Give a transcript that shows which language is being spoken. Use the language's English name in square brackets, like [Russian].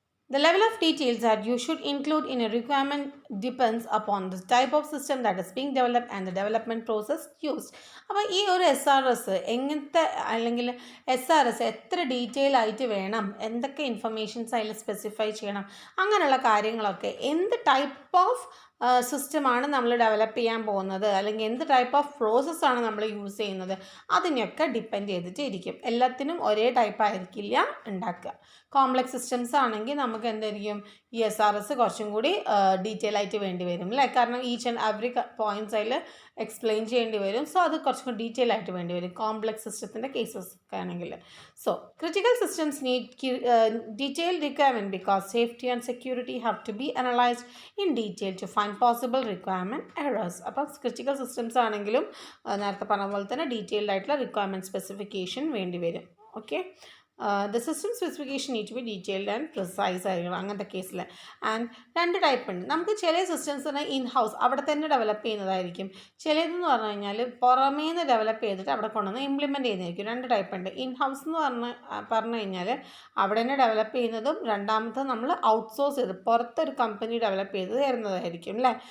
[English] The level of details that you should include in a requirement depends upon the type of system that is being developed and the development process used. [Malayalam] അപ്പോൾ ഈ ഒരു SRS എങ്ങനത്തെ അല്ലെങ്കിൽ SRS എത്ര detail ആയിട്ട് വേണം, എന്തൊക്കെ informations അതിൽ സ്പെസിഫൈ ചെയ്യണം, അങ്ങനെയുള്ള കാര്യങ്ങളൊക്കെ എന്ത് ടൈപ്പ് ഓഫ് സിസ്റ്റമാണ് നമ്മൾ ഡെവലപ്പ് ചെയ്യാൻ പോകുന്നത്, അല്ലെങ്കിൽ എന്ത് ടൈപ്പ് ഓഫ് പ്രോസസ്സാണ് നമ്മൾ യൂസ് ചെയ്യുന്നത്, അതിനെയൊക്കെ ഡിപ്പെൻഡ് ചെയ്തിട്ട് ഇരിക്കും. എല്ലാത്തിനും ഒരേ ടൈപ്പ് ആയിരിക്കില്ല ഉണ്ടാക്കുക. കോംപ്ലക്സ് സിസ്റ്റംസ് ആണെങ്കിൽ നമുക്ക് എന്തായിരിക്കും ഈ SRS കുറച്ചും കൂടി ഡീറ്റെയിൽ ആയിട്ട് വേണ്ടി വരും അല്ലേ, കാരണം ഈച്ച് ആൻഡ് എവറി പോയിൻറ്റ്സ് അതിൽ എക്സ്പ്ലെയിൻ ചെയ്യേണ്ടി വരും. സോ അത് കുറച്ചും കൂടി ഡീറ്റെയിൽ ആയിട്ട് വേണ്ടി വരും കോംപ്ലക്സ് സിസ്റ്റത്തിൻ്റെ കേസസ് ഒക്കെ ആണെങ്കിൽ. [English] So critical systems need detailed requirement because safety and security have to be analysed in detail to find possible requirement errors. [Malayalam] അപ്പോൾ ക്രിട്ടിക്കൽ സിസ്റ്റംസ് ആണെങ്കിലും നേരത്തെ പറഞ്ഞ പോലെ തന്നെ ഡീറ്റെയിൽഡ് ആയിട്ടുള്ള റിക്വയർമെൻറ്റ് സ്പെസിഫിക്കേഷൻ വേണ്ടി വരും. Okay. [English] The system specification need to be detailed and precise [Malayalam] ആയിരിക്കണം അങ്ങനത്തെ കേസിൽ. ആൻഡ് രണ്ട് ടൈപ്പ് ഉണ്ട് നമുക്ക്. ചില സിസ്റ്റംസിന് ഇൻ ഹൗസ് അവിടെ തന്നെ ഡെവലപ്പ് ചെയ്യുന്നതായിരിക്കും. ചിലതെന്ന് പറഞ്ഞു കഴിഞ്ഞാൽ പുറമേ നിന്ന് ഡെവലപ്പ് ചെയ്തിട്ട് അവിടെ കൊണ്ടുവന്ന് ഇംപ്ലിമെൻറ്റ് ചെയ്യുന്നതായിരിക്കും. രണ്ട് ടൈപ്പ് ഉണ്ട്. ഇൻ ഹൗസ് എന്ന് പറഞ്ഞു കഴിഞ്ഞാൽ അവിടെ തന്നെ ഡെവലപ്പ് ചെയ്യുന്നതും, രണ്ടാമത്തെ നമ്മൾ ഔട്ട്സോഴ്സ് ചെയ്ത് പുറത്തൊരു കമ്പനി ഡെവലപ്പ് ചെയ്ത് തരുന്നതായിരിക്കും അല്ലേ.